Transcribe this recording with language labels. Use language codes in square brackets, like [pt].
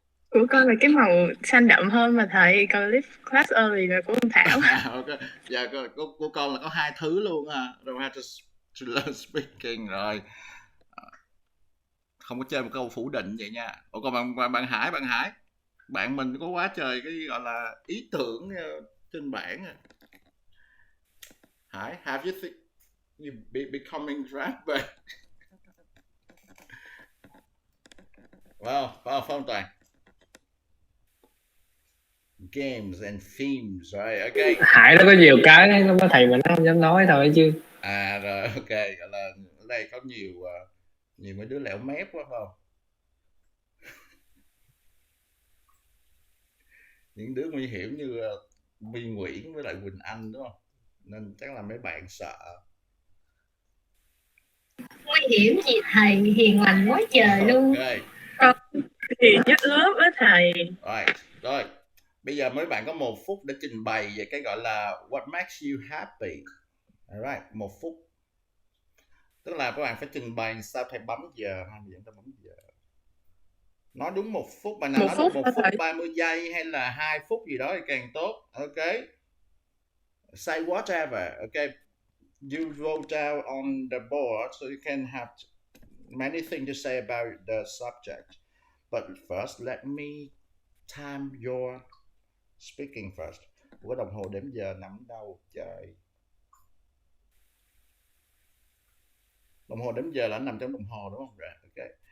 [vi] Của con là cái màu xanh đậm hơn mà thầy, còn [en] leave class early [vi] là của con Thảo. Ok, dạ của con là có hai thứ luôn à. [en] Don't have to learn speaking [vi] rồi. Không có chơi một câu phủ định vậy nha. Ủa còn bạn Hải, bạn mình có quá trời cái gọi là ý tưởng trên bảng à. [en] Hải, have you think you becoming rapper? Wow, Phong Toàn. Games and themes, right? Okay. [vi] Hải nó có nhiều cái nó có thầy mà nó không dám nói thôi chứ. Rồi ok, gọi là ở đây có nhiều mấy đứa lẻo mép quá không? Những đứa nguy hiểm như My Nguyễn với lại Quỳnh Anh đúng không? Nên chắc là mấy bạn sợ. Nguy hiểm gì thầy, hiền lành quá trời luôn. Ok. Thì nhất lớp á thầy. Rồi. Bây giờ mấy bạn có 1 phút để trình bày về cái gọi là [en] what makes you happy. Alright, [vi] 1 phút. Tức là các bạn phải trình bày sao thầy bấm giờ, hai người ta bấm giờ. Nói đúng 1 phút, bạn nào nói được 1 phút 30 giây hay là 2 phút gì đó thì càng tốt. [en] Ok. Say whatever. Ok. You wrote down on the board so you can have many things to say about the subject. But first, let me time your speaking first. [vi] Cái đồng hồ đếm giờ nằm đâu trời? Đồng hồ đếm giờ là nằm trong đồng hồ đúng không? Rồi, ok.